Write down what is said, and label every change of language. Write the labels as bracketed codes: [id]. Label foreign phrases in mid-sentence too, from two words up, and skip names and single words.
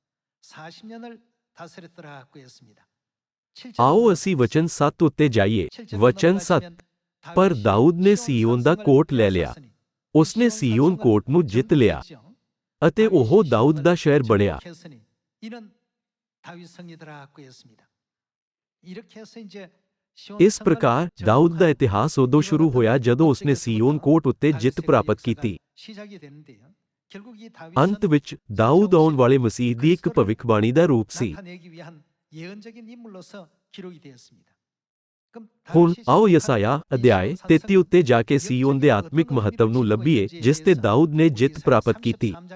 [pa] ਆਓ ਅਸੀਂ ਵਚਨ 7 ਉੱਤੇ ਜਾਈਏ। ਵਚਨ 7 ਪਰ ਦਾਊਦ ਨੇ ਸੀਯੋਨ ਦਾ ਕੋਟ ਲੈ ਲਿਆ। ਉਸਨੇ ਸੀਯੋਨ ਕੋਟ ਨੂੰ ਜਿੱਤ ਲਿਆ ਅਤੇ ਉਹ ਦਾਊਦ ਦਾ ਸ਼ਹਿਰ ਬਣਿਆ। [ko] 이는 다윗 성이더라 그였습니다. 이렇게 해서 이제 [pa] ਇਸ ਪ੍ਰਕਾਰ ਦਾਊਦ ਦਾ ਇਤਿਹਾਸ ਉਦੋਂ ਸ਼ੁਰੂ ਹੋਇਆ ਜਦੋਂ ਉਸਨੇ ਸੀਯੋਨ ਕੋਟ ਉੱਤੇ ਜਿੱਤ ਪ੍ਰਾਪਤ ਕੀਤੀ। ਅੰਤ ਵਿੱਚ ਦਾਊਦ ਆਉਣ ਵਾਲੇ ਮਸੀਹ ਦੀ ਇੱਕ ਭਵਿੱਖਬਾਣੀ ਦਾ ਰੂਪ ਸੀ। ਹੁਣ ਆਓ ਯਸਾਇਆ ਅਧਿਆਇ 33 ਉੱਤੇ ਜਾ ਕੇ ਸੀਯੋਨ ਦੇ ਆਤਮਿਕ ਮਹੱਤਵ ਨੂੰ ਲੱਭੀਏ ਜਿਸ ਤੇ ਦਾਊਦ ਨੇ ਜਿੱਤ ਪ੍ਰਾਪਤ ਕੀਤੀ।